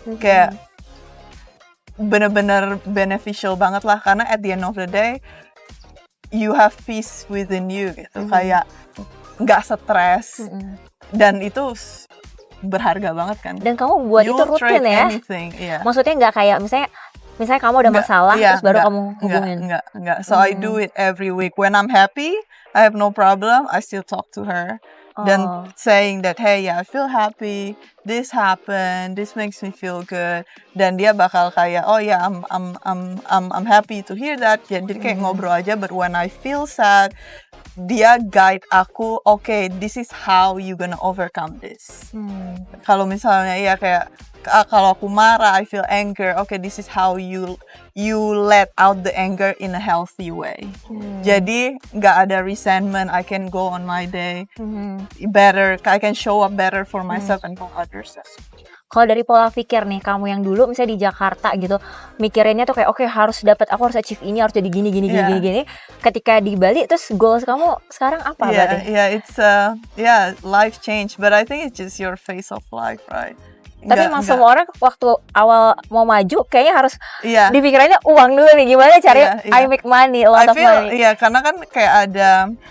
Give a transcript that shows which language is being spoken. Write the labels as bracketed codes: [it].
[id] Kayak bener-bener [en] beneficial [id] banget lah, karena [en] at the end of the day you have peace within you [id] gitu. Kayak nggak stres dan itu berharga banget kan. Dan kamu buat itu rutin ya? [en] Yeah. [id] Maksudnya nggak kayak misalnya kamu ada masalah terus baru kamu hubungin? Enggak. [en] So I do it every week. When I'm happy, I have no problem, I still talk to her. [id] Dan [en] saying that, hey, I feel happy, this happened, this makes me feel good. [id] Dan dia bakal kayak, [en] oh yeah, I'm happy to hear that. [id] Jadi kayak ngobrol aja. [en] But when I feel sad, [id] dia guide aku, [en] okay, this is how you gonna overcome this. [id] Kalau misalnya ya kayak kalau aku marah, [en] I feel anger, okay, this is how you let out the anger in a healthy way. [id] Jadi nggak ada [en] resentment, I can go on my day better, I can show up better for myself and for others. [id] Kalau dari pola pikir nih, kamu yang dulu misalnya di Jakarta gitu, mikirinnya tuh kayak, aku harus achieve ini, harus jadi gini. Ketika di Bali, terus goals kamu sekarang apa berarti? [en] It's life change, but I think it's just your phase of life, right? [id] Tapi emang semua orang waktu awal mau maju kayaknya harus dipikirannya uang dulu nih, gimana caranya [en] I make money, a lot of money. [id] Iya, karena kan kayak ada